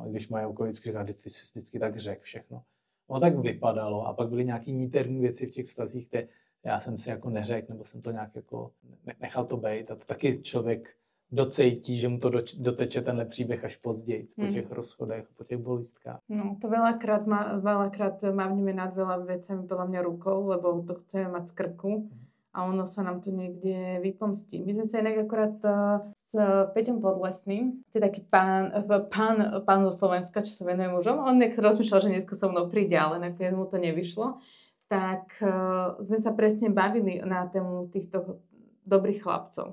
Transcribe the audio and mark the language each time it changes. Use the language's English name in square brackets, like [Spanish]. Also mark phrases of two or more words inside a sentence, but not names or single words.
[Czech] I když moje okolí vždycky říká, ty jsi vždycky tak řekl všechno. No tak vypadalo a pak byly nějaký niterní věci v těch vztazích, kde já jsem si jako neřekl, nebo jsem to nějak jako nechal to být. A to taky člověk docejtí, že mu to doteče tenhle příběh až později, po těch rozchodech, po těch bolístkách. [Slovak] No, to veľakrát mávneme nad veľa vecami podľa mňa rukou, lebo to chceme mať z krku a ono sa nám to niekde vypomstí. My sme sa inak akorát s Peťom Podlesným, to je taký pán zo Slovenska, čo sa venuje mužom, on rozmýšľal, že dneska so mnou príde, ale nakoniec mu to nevyšlo, tak sme sa presne bavili na tému týchto dobrých chlapcov.